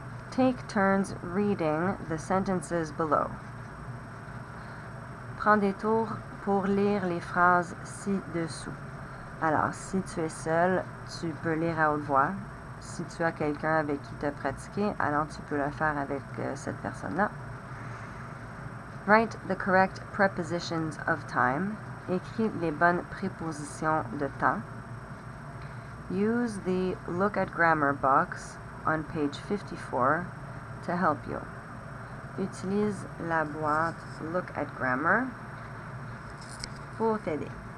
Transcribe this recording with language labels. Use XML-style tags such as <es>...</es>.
<en>Take turns reading the sentences below.</en> <fr>Prends des tours pour lire les phrases ci-dessous. Alors, si tu es seul, tu peux lire à haute voix. Si tu as quelqu'un avec qui te pratiquer, alors tu peux le faire avec cette personne-là.</fr> <en>Write the correct prepositions of time.</en> <fr>Écris les bonnes prépositions de temps.</fr> <en>Use the Look at Grammar box on page 54 to help you.</en> <fr>Utilise la boîte Look at Grammar pour t'aider.</fr>